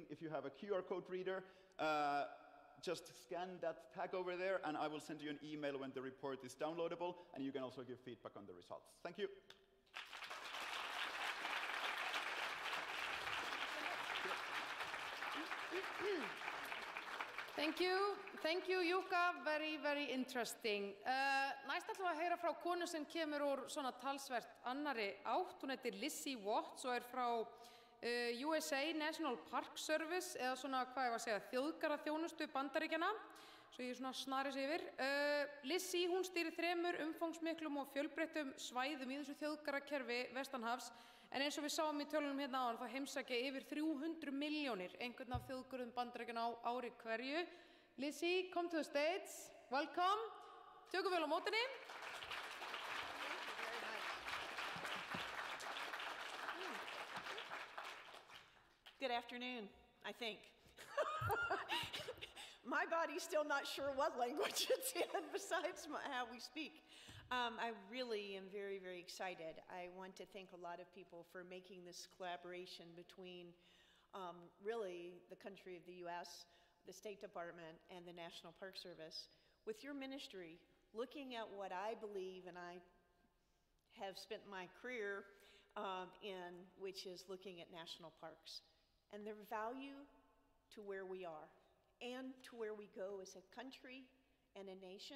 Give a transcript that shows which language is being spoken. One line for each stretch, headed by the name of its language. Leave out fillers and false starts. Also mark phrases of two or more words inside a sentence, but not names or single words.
English: If you have a QR code reader, just scan that tag over there, and I will send you an email when the report is downloadable, and you can also give feedback on the results. Thank you. Thank you, Jukka. Very, very interesting.
Icelandic: Næst ætlum við að heyra frá konu sem kemur úr svona talsvert annarri átt. Hún heitir Lizzie Watts og frá USA National Park Service, eða svona, hvað ég var að segja, þjóðgarðaþjónustu Bandaríkjanna. Svo ég svona snari sig yfir. Lizzie, hún stýrir 3 umfangsmiklum og fjölbreyttum svæðum í þessu þjóðgarðakerfi vestanhafs. En eins og við sáum í tölunum hérna áðan, þá heimsækja yfir 300 milljónir einhvern af þjóðgörðum Bandaríkjanna á ári hverju.
English: Lizzie, come to the stage. Welcome.
Icelandic: Tökum vel á mótinni.
English: Good afternoon, I think. My body's still not sure what language it's in besides how we speak. I really am very, very excited. I want to thank a lot of people for making this collaboration between really the country of the US, the State Department, and the National Park Service, with your ministry looking at what I believe and I have spent my career in, which is looking at national parks and their value to where we are and to where we go as a country and a nation.